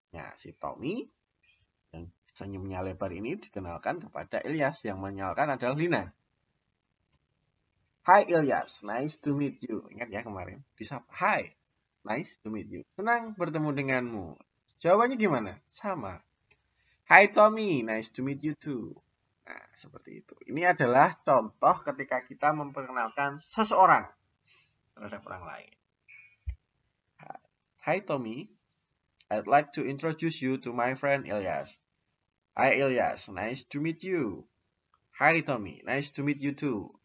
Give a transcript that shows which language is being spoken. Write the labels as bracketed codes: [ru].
[id] Nah, si Tommy yang senyumnya lebar ini dikenalkan kepada Ilyas, yang menyalahkan adalah Lina. [en] Hi Ilyas, nice to meet you. [id] Ingat ya kemarin, disapa. [en] Hi, nice to meet you. [id] Senang bertemu denganmu. Jawabannya gimana? Sama. [en] Hi Tommy, nice to meet you too. [id] Nah, seperti itu. Ini adalah contoh ketika kita memperkenalkan seseorang terhadap orang lain. [en] Hi Tommy, I'd like to introduce you to my friend Ilyas. Hi Ilyas, nice to meet you. Hi Tommy, nice to meet you too.